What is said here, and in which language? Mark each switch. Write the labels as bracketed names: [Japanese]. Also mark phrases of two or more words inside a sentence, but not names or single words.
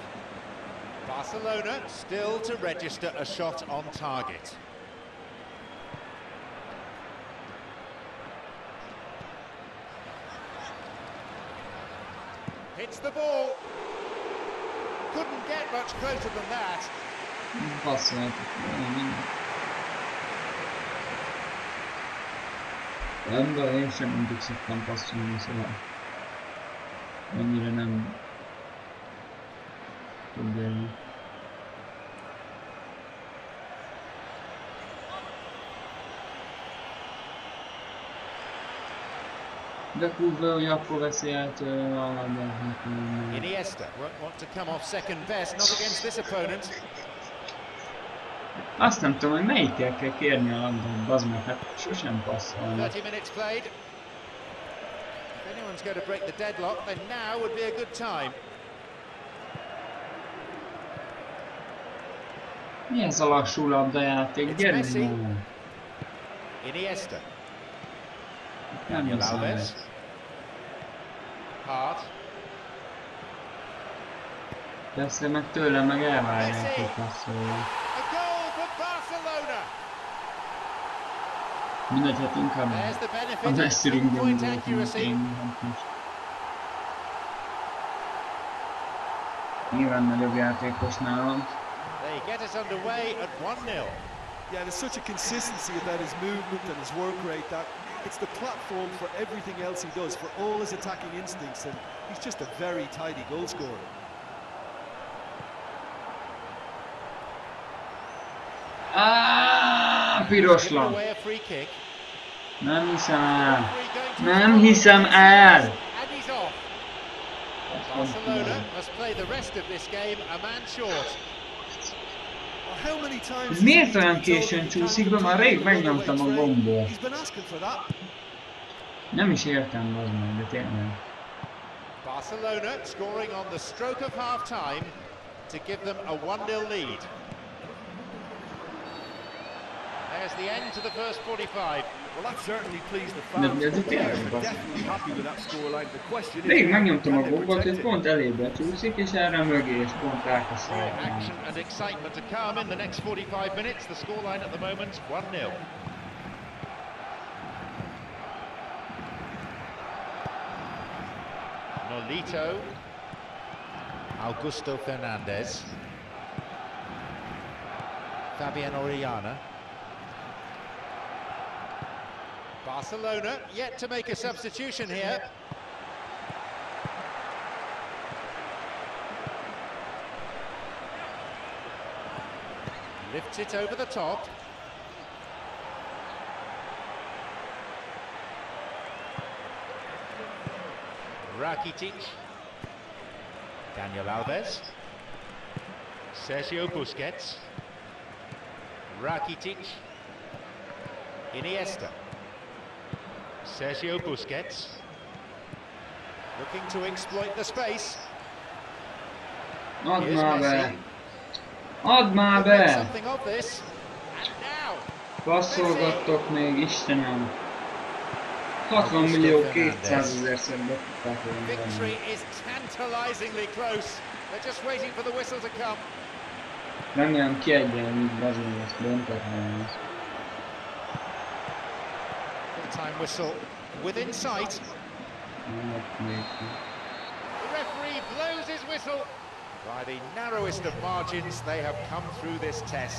[English] Barcelona still to register a shot on target. Hits the ball. Couldn't get much closer than that. [Hungarian] Ember én sem mindig szoktam passzolni, szóval annyira nem tudni. De kurva, hogy akkor veszi át a [English] Iniesta won't want to come off second best, not against this opponent. [Hungarian] Azt nem tudom, hogy melyikkel kell kérni a labdát, bazd meg, hát sosem passzolnak. [English] 30 minutes played. If anyone's going to break the deadlock, then now would be a good time. [Hungarian] Mi ez a lassú labdajáték? Gyerünk már! Iniesta. Nem hiszem. Hart. Persze meg tőlem meg elvárják, hogy passzolja. Mindegy, hát inkább a messzi ringben voltunk én. Nyilván nagyobb játékos nálam. [English] Yeah, there's such a consistency about his movement and his work rate that it's the platform for everything else he does, for all his attacking instincts, and he's just a very tidy goal scorer. [Hungarian] Piros lap. Nem hiszem el. Nem hiszem el. Miért olyan későn csúszik be? Már rég megnyomtam a gombot. Nem is értem, az meg, de tényleg. [English] Barcelona scoring on the stroke of half-time to give them a 1-0 lead. There's the end to the first 45. Well, that certainly pleased the fans. The players are definitely happy with that scoreline. The question is, [Hungarian] Rég megnyomtam a [English] can they [Hungarian] gombot, [English] protect [Hungarian] hogy [English] it? [Hungarian] pont elébe csúszik, és erre mögé, és pont elkezd [English] More [Hungarian] szállni. [English] action and excitement to come in the next 45 minutes. The scoreline at the moment, 1-0. Nolito. Augusto Fernandez. Fabian Orellana. Barcelona yet to make a substitution here. Lifts it over the top. Rakitic. Daniel Alves. Sergio Busquets. Rakitic. Iniesta. Sergio Busquets. Looking to exploit the space. [Hungarian] Add [English] Here's [Hungarian] már [English] Messi. [Hungarian] be! Add már [English] Could make [Hungarian] be! [English] something of this. And now. [Hungarian] Passzolgattok még, Istenem! 60 millió 200 000-szer be tudták volna [English] Victory [Hungarian] venni. [English] is tantalizingly close. They're just waiting for the whistle to come. [Hungarian] Remélem kiegyenlít bazony ezt döntetlen ez. [English] Full-time whistle within sight. The referee blows his whistle. By the narrowest of margins, they have come through this test.